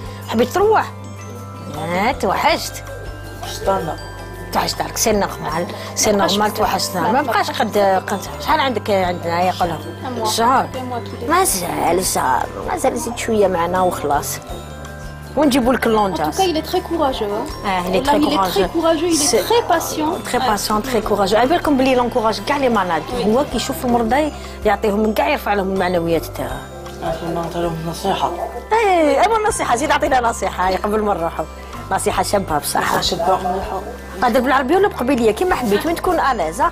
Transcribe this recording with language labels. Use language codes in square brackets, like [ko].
[ar] حبيت تروح؟ توحشت. شطانة. توحشت راك [fr] سي نورمال [ar] توحشتنا ما بقاش قد شحال عندك عندنا يا قولهم شهر مازال زيد شوية معنا وخلاص ونجيبوا لك اللونجاس. [fr] En tout cas, il est très courageux. Il est très courageux, il est très patient. Très patient, très courageux. [ar] على بالكم بلي لونكوراج كاع [fr] لي مالاد [ar] هو كيشوف المرضى يعطيهم من كاع يرفع لهم المعنويات تاعها. نعطي لهم نصيحة. ايوا نصيحة زيد اعطينا نصيحة قبل ما نروحوا. نصيحة شابة بصح. قادر بالعربية ولا بقبيلية كيما حبيت وين تكون [fr] ألاز.